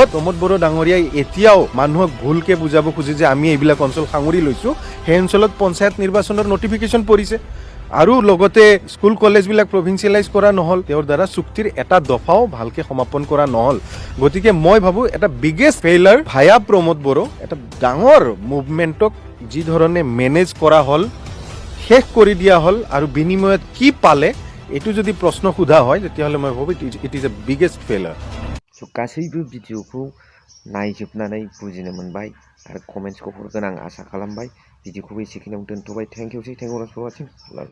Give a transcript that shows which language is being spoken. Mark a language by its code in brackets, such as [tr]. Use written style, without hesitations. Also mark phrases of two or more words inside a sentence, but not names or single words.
[as] প্ৰমোদ বড়ো ডাঙৰীয়াই এতিয়াও মানুহক ভুলকে বুজাব খুজি যে আমি এইবিলাক অঞ্চল সাঙুৰি লৈছো সেই অঞ্চলত পঞ্চায়ত নিৰ্বাচনৰ নটিফিকেশন পৰিছে আৰু লগতে স্কুল কলেজ বিলাক প্ৰভিন্সিয়ালাইজ কৰা নহল তেওঁৰ দ্বাৰা চুক্তিৰ এটা দফাও ভালকে সমাপন কৰা নহল গতিকে মই ভাবো এটা [en] biggest failure via [as] প্ৰমোদ বড়ো এটা ডাঙৰ মুভমেন্টক যি ধৰণে মেনেজ কৰা হল শেষ কৰি দিয়া হল আৰু বিনিময়ত কি পালে এটো যদি প্ৰশ্ন সোধা হয় তেতিয়াহলে মই ভাবো [en] it is a biggest failure [brx] सो गासैबो भिडिअखौ नायजोबनानै बुजिनो मोनबाय आरो कमेन्ट्सखौ हरगोन आं आसा खालामबाय भिडिअखौबो एसेखिनियाव दोनथ'बाय [en] thank you for watching